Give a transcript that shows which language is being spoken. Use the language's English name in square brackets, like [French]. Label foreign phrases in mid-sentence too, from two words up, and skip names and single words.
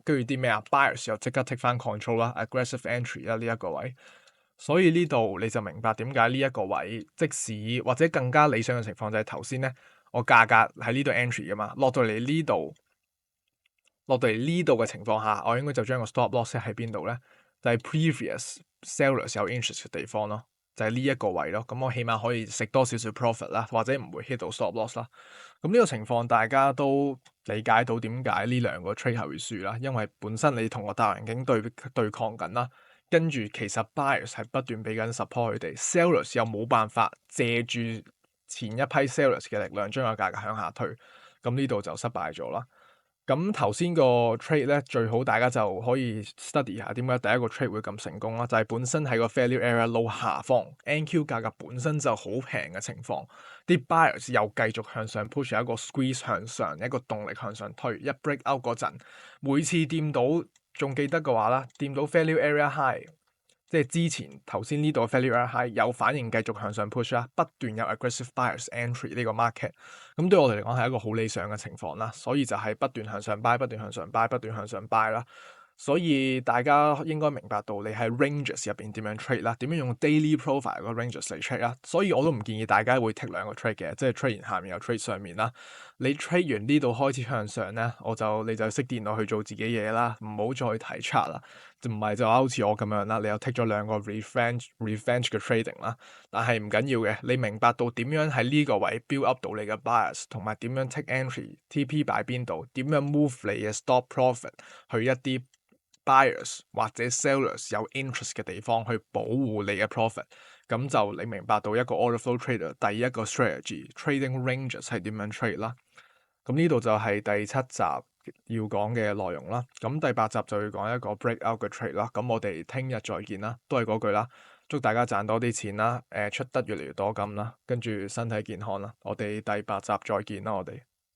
[Cantonese] 跟住啲咩啊 buyers 又即刻 take 翻 control 啦， [English] aggressive entry [Cantonese] 啦呢一個位。所以呢度你就明白點解呢一個位，即使或者更加理想嘅情況就係頭先咧，我價格喺呢度 entry 噶嘛，落到嚟呢度，落到嚟呢度嘅情況下，我應該就將個 [English] stop loss set [Cantonese] 喺邊度咧？就係 [English] previous sellers [Cantonese] 有 interest 嘅地方咯，就係呢一個位咯。咁我起碼可以食多少少 profit 啦，或者唔會 hit 到 [English] stop loss [Cantonese] 啦。咁呢個情況大家都理解到點解呢兩個 trade 係會輸啦，因為本身你同個大環境對抗緊啦。跟住其實 buyers 係不斷俾緊 support 佢哋，sellers 又冇辦法借住前一批 sellers 嘅力量將個價格向下推，咁呢度就失敗咗啦。咁頭先個 trade 咧，最好大家就可以 study 下點解第一個 trade 會咁成功啦，就係本身喺個 [English] failure area low [Cantonese] 下方，NQ 價格本身就好平嘅情況，啲 buyers 又繼續向上 push 一個 squeeze 向上，一個動力向上推，一 [English] break out [Cantonese] 嗰陣，每次掂到仲記得嘅話啦，掂到 [English] failure area high。 [Cantonese] 即係之前頭先呢度 [English] failure high [Cantonese] 有反應繼續向上 push 啦，不斷有 [English] aggressive buyers entry [Cantonese] 呢個 market，咁對我哋嚟講係一個好理想嘅情況啦，所以就係不斷向上 buy，不斷向上 buy，不斷向上 buy 啦。所以大家應該明白到你喺 ranges 入邊點樣 trade 啦，點樣用 [English] daily profile [Cantonese] 個 ranges 嚟 trade 啦。所以我都唔建議大家會 take 兩個 trade 嘅，即係 trade 完下面又 trade 上面啦。你 trade 完呢度開始向上咧，你就熄電腦去做自己嘢啦，唔好再睇 chart 啦。就唔係就好似我咁樣啦，你又 take 咗兩個 revenge 嘅 trading 啦。但係唔緊要嘅，你明白到點樣喺呢個位 [English] build up [Cantonese] 到你嘅 bias，同埋點樣 [English] take entry， [Cantonese] TP 擺邊度，點樣 move 你嘅 [English] stop profit [Cantonese] 去一啲 buyers 或者 sellers 有 interest 嘅地方去保護你嘅 profit，咁就你明白到一個 [English] order flow trader [Cantonese] 第一個 [English] strategy trading ranges [Cantonese] 係點樣 trade 啦。咁呢度就係第7集要講嘅內容啦。咁第8集就要講一個 breakout 嘅 trade 啦。咁我哋聽日再見啦，都係嗰句啦，祝大家賺多啲錢啦，出得越嚟越多金啦，跟住身體健康啦。我哋第8集再見啦，我哋。